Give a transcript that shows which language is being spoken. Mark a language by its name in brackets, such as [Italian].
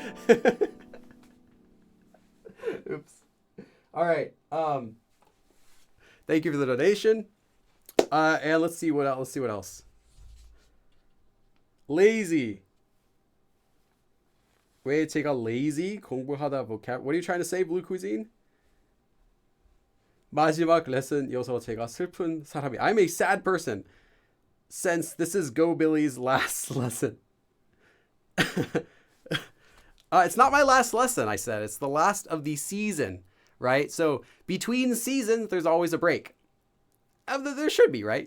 [English] Oops. All right. Thank you for the donation. And let's see what else. Lazy. [Korean] 왜 제가 lazy? 공부하다 vocab. [English] What are you trying to say, Blue Cuisine? [Korean] 마지막 레슨이어서 제가 슬픈 사람이. [English] I'm a sad person since this is Go Billy's last lesson. It's not my last lesson, I said. It's the last of the season, right? So between seasons, there's always a break. There should be, right?